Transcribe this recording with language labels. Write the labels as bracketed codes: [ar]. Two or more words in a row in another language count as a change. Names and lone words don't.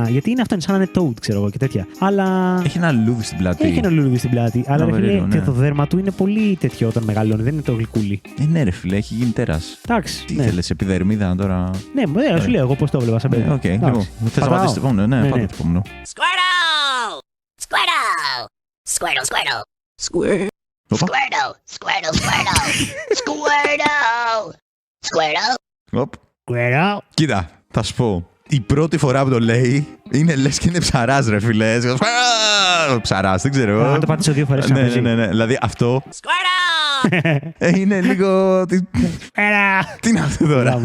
[el] Γιατί είναι αυτό, είναι σαν να είναι Toad, ξέρω εγώ και τέτοια. Αλλά. Έχει ένα λουλούδι στην πλάτη. Έχει ένα λουλούδι στην πλάτη. Αλλά ρε φίλε, περίεργο, ναι. και το δέρμα του είναι πολύ τέτοιο όταν μεγαλώνει. Δεν είναι το γλυκούλι. Ναι, ρε φίλε, έχει γίνει τέρας. Εντάξει. Τι Ναι, ήθελες, επιδερμίδα τώρα. ναι, σου λέω εγώ πώς το έβλεπα σαν παιδί. Οκ, λοιπόν. Θες να πατήσεις το επόμενο, ναι, πάτε το επόμενο. Squirtle! Squirtle! Squirtle, Squirtle! Οπα. Squirtle! Squirtle, Squirtle! Squirtle! Squirtle! Οπ. Κουέρα. Κοίτα, θα σου πω. Η πρώτη φορά που το λέει είναι λες και είναι ψαράς, ρε φίλε. Ψαράς, δεν ξέρω. Αν το πάτησε 2 φορές Ναι. Δηλαδή αυτό Squirtle! είναι λίγο. Κουέρα. Τι είναι αυτό τώρα.